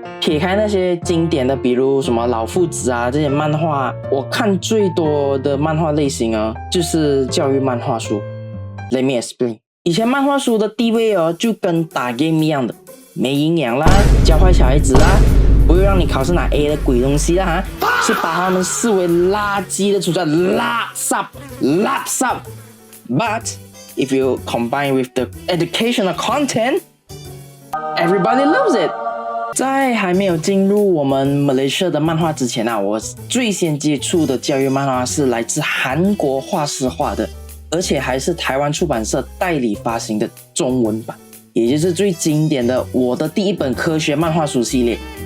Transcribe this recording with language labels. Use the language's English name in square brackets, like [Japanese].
[Chinese] 撇开那些经典的，比如什么老夫子啊这些漫画，我看最多的漫画类型啊，就是教育漫画书。 [English] Let me explain。 [Chinese] 以前漫画书的地位哦，就跟打 game 一样的，没营养啦，教坏小孩子啦，不会让你考试拿 A 的鬼东西啦，是把他们视为垃圾的存在，垃圾。 [English] But if you combine with the educational content, everybody loves it. [Chinese] 在还没有进入我们马来西亚的漫画之前啊，我最先接触的教育漫画是来自韩国画师画的，而且还是台湾出版社代理发行的中文版，也就是最经典的我的第一本科学漫画书系列。